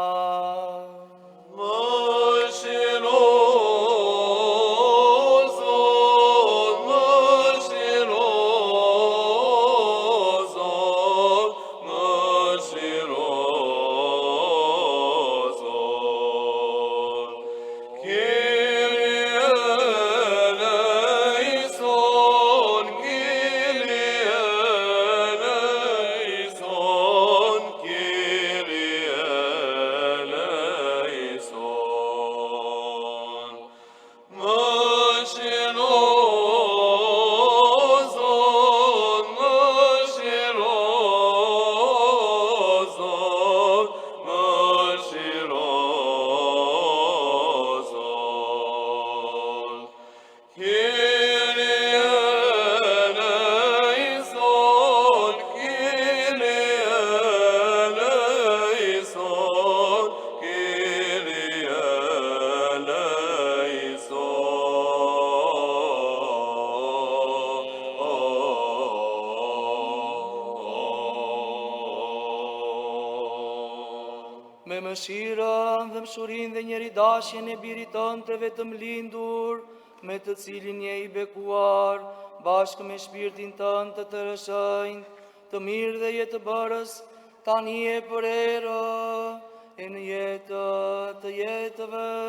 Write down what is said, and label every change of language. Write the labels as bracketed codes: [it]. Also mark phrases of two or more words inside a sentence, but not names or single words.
[sq] Më shiro, Zot, më shiro, Zot, më shiro, Zot. [el] Kyrie eleison, Kyrie eleison, Kyrie eleison. [sq] Më shiro, Zot, më shiro, Zot, më shiro, Zot. [el] Kyrie eleison, Kyrie eleison, Kyrie eleison. [sq] Me mëshirën dhe mshurin dhe njeri dashjen e birit tënë të vetëm lindur, me të cilin je i bekuar, bashkë me shpirtin tënë të rëshënjtë, të mirë dhe jetë bërës, tani e për erë, e në jetë të jetëve.